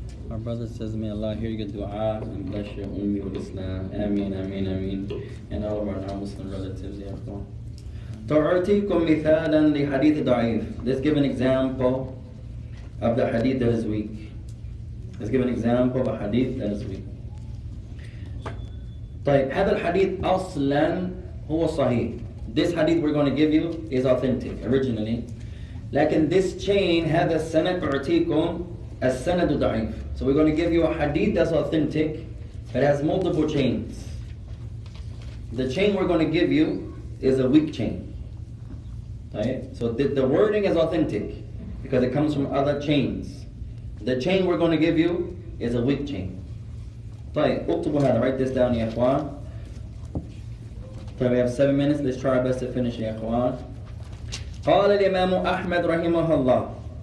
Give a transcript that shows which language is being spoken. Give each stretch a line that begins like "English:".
English: Our brother says, may Allah hear your dua and bless your ummi with Islam. Ameen, ameen, ameen. And all of our non-Muslim relatives, ya Allah.
Arabic: تعطيكم مثالا لحديث ضعيف.
English: Let's give an example of the hadith that is weak. Let's give an example of a hadith that is weak.
Arabic: طيب هذا الحديث أصلا هو صحيح.
English: This hadith we're going to give you is authentic originally.
Arabic: لكن
English: this chain
Arabic: هذا السند أعطيكم السند ضعيف.
English: So we're going to give you a hadith that's authentic but has multiple chains. The chain we're going to give you is a weak chain. Right? So the wording is authentic because it comes from other chains. The chain we're going to give you is a weak chain.
Arabic: طيب اكتبوا هذا.
English: Write this down يا إخوان. طيب we have 7 minutes. Let's try our best to finish يا إخوان.
Arabic: قال الإمام أحمد رحمه الله.